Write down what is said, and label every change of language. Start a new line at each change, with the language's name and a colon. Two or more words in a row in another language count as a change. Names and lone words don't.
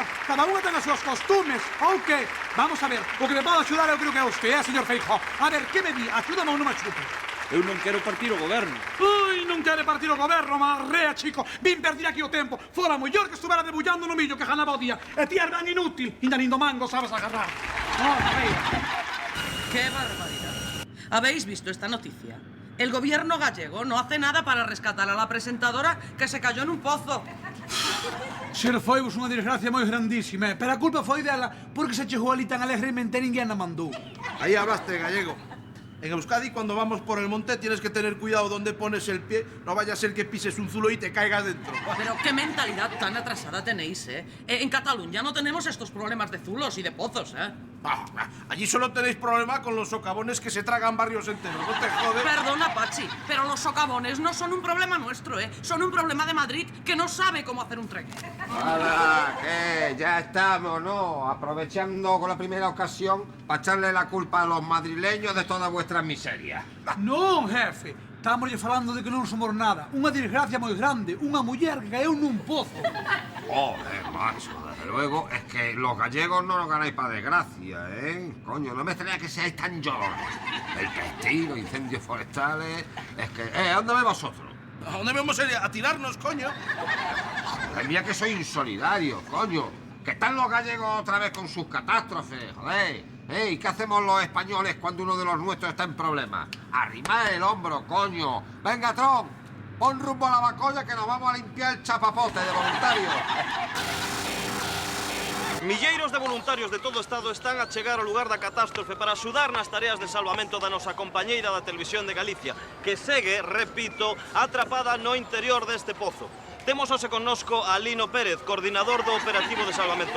Galician: Cada unha ten as súas costumes, ou que? Vamos a ver, o que me pode axudar eu creo que é usted, señor Feijóo. A ver, que me di? Axúdame ou non me axude? Eu non quero partir o goberno. Ui, non quere partir o goberno, marrea, chico. Vin perdir aquí o tempo. Fora mellor que estuvera debullando no millo que ganaba o día. E ti é ben inútil. Inda nin do mango sabes agarrar.
Spanish: ¡Qué barbaridad! ¿Habéis visto esta noticia? El gobierno gallego no hace nada para rescatar a la presentadora que se cayó en un pozo.
Galician: Ser foi vos unha desgracia moi grandísima, pero a culpa foi dela porque se chegou ali tan alegremente e ninguén a mandou.
Spanish: Ahí hablaste, gallego. En Euskadi, cuando vamos por el monte, tienes que tener cuidado donde pones el pie. No vaya a ser que pises un zulo y te caigas dentro. Pero qué mentalidad tan atrasada tenéis, En Cataluña no tenemos estos problemas de zulos y de pozos, Allí solo tenéis problema con los socavones que se tragan barrios enteros, no te jodes. Perdona, Pachi, pero los socavones no son un problema nuestro, ¿eh? Son un problema de Madrid que no sabe cómo hacer un tren. ¡Hala! ¿Qué? Ya estamos, ¿no? Aprovechando con la primera ocasión para echarle la culpa a los madrileños de todas vuestras miserias.
Galician: Non, jefe. Estamos falando de que non somos nada. Unha desgracia moi grande. Unha muller que caeu nun pozo.
Spanish: Joder, macho, desde luego es que los gallegos no nos ganáis para desgracia, ¿eh? Coño, no me extraña que seáis tan llorones. El castigo, incendios forestales... Es que... ¿a dónde vais vosotros? ¿A dónde vamos a ir? A tirarnos, coño. Joder, mira que soy insolidario, coño. Que están los gallegos otra vez con sus catástrofes, joder. ¿Y qué hacemos los españoles cuando uno de los nuestros está en problemas? Arrimad el hombro, coño. Venga, Tron, pon rumbo a la Bacolla que nos vamos a limpiar el chapapote de voluntarios.
Galician: Milleiros de voluntarios de todo o Estado están a chegar ao lugar da catástrofe para axudar nas tareas de salvamento da nosa compañeira da Televisión de Galicia, que segue, repito, atrapada no interior deste pozo. Temos hoxe connosco a Lino Pérez, coordinador do operativo de salvamento.